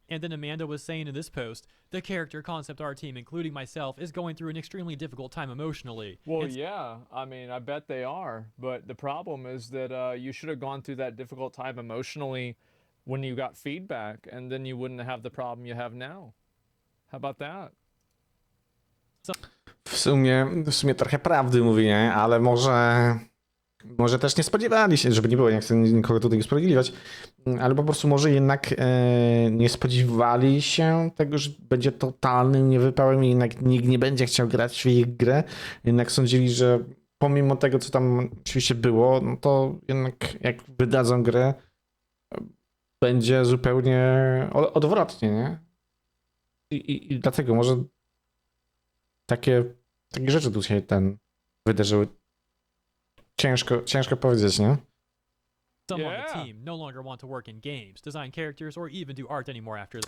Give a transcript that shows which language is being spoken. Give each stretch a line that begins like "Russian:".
English: And then Amanda was saying in this post, the character concept art team, including myself, is going through an extremely difficult time emotionally. Well, yeah, I mean, I bet they are. But the problem is that you should have gone through that difficult time emotionally when you got feedback, and then you wouldn't have the problem you have now. How about that?
Polish: W sumie trochę prawdy mówi, nie? Ale może też nie spodziewali się, żeby nie było, nie chcę nikogo tutaj usprawiedliwiać, ale po prostu może jednak nie spodziewali się tego, że będzie totalnym niewypałem i jednak nikt nie będzie chciał grać w ich grę. Jednak sądzili, że pomimo tego, co tam oczywiście było, no to jednak jak wydadzą grę, będzie zupełnie odwrotnie, nie? I dlatego może takie rzeczy tu się wydarzyły. Ciężko powiedzieć, nie?
English: Some on the team no longer want to work in games, design characters, or even do art anymore after.